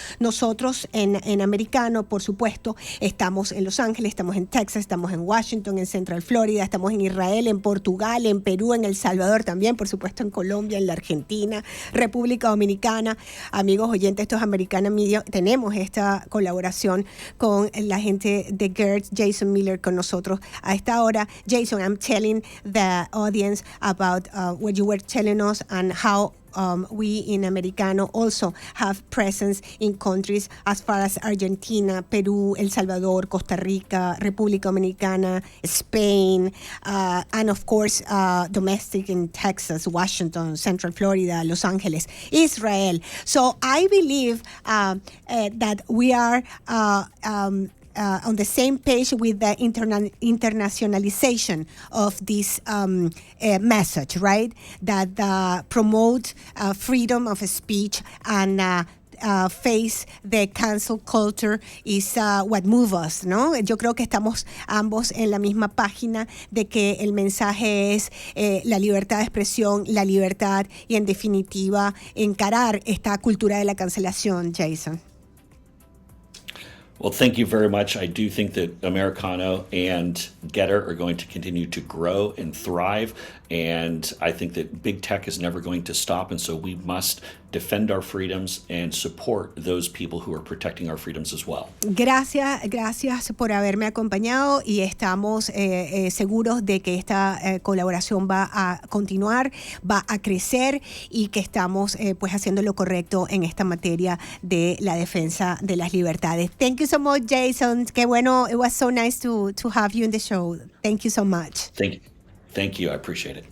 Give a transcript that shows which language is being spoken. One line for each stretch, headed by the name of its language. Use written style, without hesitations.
Spanish: Nosotros en Americano, por supuesto, estamos en Los Ángeles, estamos en Texas, estamos en Washington, en Central Florida, estamos en Israel, en Portugal, en Perú, en El Salvador también, por supuesto en Colombia, en la Argentina, República Dominicana. Amigos oyentes, estos Americano Media, tenemos esta colaboración con la gente de Gettr, Jason Miller con nosotros a esta hora.
English: Jason, I'm telling the audience about what you were telling us and how we in Americano also have presence in countries as far as Argentina, Peru, El Salvador, Costa Rica, República Dominicana, Spain, and of course domestic in Texas, Washington, Central Florida, Los Angeles, Israel. So I believe that we are on the same page with the internationalization of this message, right? That promote freedom of speech and face the cancel culture is what moves us, ¿no?
Spanish: Yo creo que estamos ambos en la misma página de que el mensaje es la libertad de expresión, la libertad y en definitiva encarar esta cultura de la cancelación, Jason.
English: Well, thank you very much. I do think that Americano and Gettr are going to continue to grow and thrive. And I think that big tech is never going to stop. And so we must defend our freedoms and support those people who are protecting our freedoms as well.
Spanish: Gracias por haberme acompañado y estamos seguros de que esta colaboración va a continuar, va a crecer y que estamos pues haciendo lo correcto en esta materia de la defensa de las libertades.
English: Thank you so much, Jason.
Spanish: Qué bueno.
English: It was so nice to have you in the show. Thank you so much. Thank you. I appreciate it.